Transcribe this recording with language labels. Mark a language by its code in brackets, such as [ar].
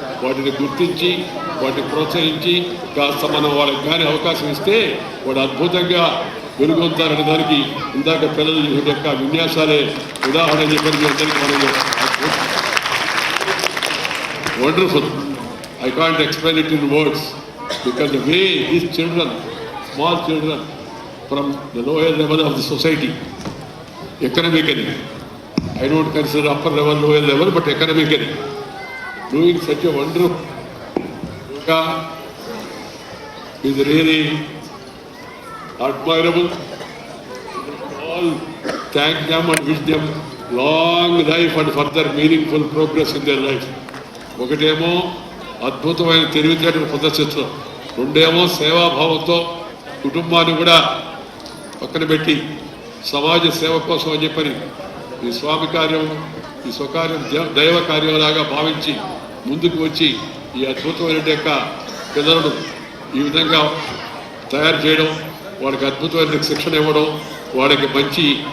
[te] వాటిని గుర్తించి వాటిని ప్రోత్సహించి కాస్త మనం వాళ్ళకి కానీ అవకాశం ఇస్తే వాడు అద్భుతంగా వెలుగొంతారనే దానికి ఇందాక పిల్లలు యొక్క విన్యాసాలే ఉదాహరణ చెప్పని మీ అందరికీ మనం wonderful. [en] I can't explain it in words because the way these children, small children from the lower level of the society, economically, I don't consider upper level, lower level, but economically, doing such a wonderful yoga is really admirable. All thank them and wish them long life and further meaningful progress in their life. [te] ఒకటేమో అద్భుతమైన తెలివితేటలు ప్రదర్శించడం, రెండేమో సేవాభావంతో కుటుంబాన్ని కూడా పక్కన పెట్టి సమాజ సేవ కోసం అని చెప్పని ఈ స్వామి కార్యం, ఈ స్వకార్యం దైవ కార్యంలాగా భావించి ముందుకు వచ్చి ఈ అద్భుతమైన యొక్క పిల్లలను ఈ విధంగా తయారు చేయడం, వాళ్ళకి అద్భుతమైన శిక్షణ ఇవ్వడం, వాళ్ళకి మంచి